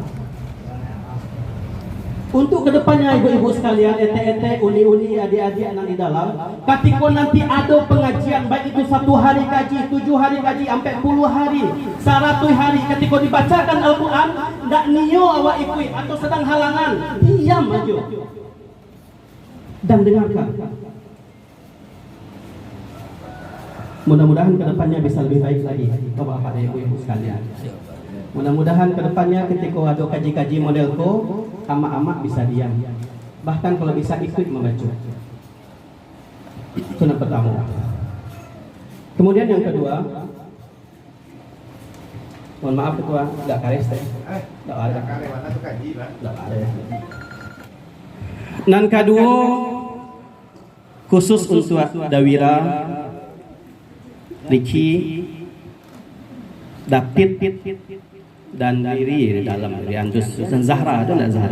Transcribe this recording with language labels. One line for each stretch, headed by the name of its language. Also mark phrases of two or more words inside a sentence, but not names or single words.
Indonesian: Untuk kedepannya ibu-ibu sekalian, ete-ete, uni-uni, adik-adik anak di dalam, ketika nanti ada pengajian, baik itu 1 hari kaji, 7 hari kaji, sampai 10 hari, 100 hari, ketika dibacakan Al-Quran,
Minangkabau: ndak niyo awak ikut
Indonesian: atau sedang halangan, diam aja dan dengarkan. Mudah-mudahan kedepannya bisa lebih baik lagi, bapak-bapak dan ibu-ibu sekalian. Mudah-mudahan kedepannya ketika ada kaji-kaji modelku, amak-amak bisa diam. Bahkan kalau bisa ikut membaca. Itu yang pertama. Kemudian yang kedua, mohon maaf ketua, nggak kares deh. Nggak ada. Nggak ada. Nan kedua, khusus untuk Dawira, Riki, David, dan Riri di dalam Riantus dan Zahra, ada enggak Zahra?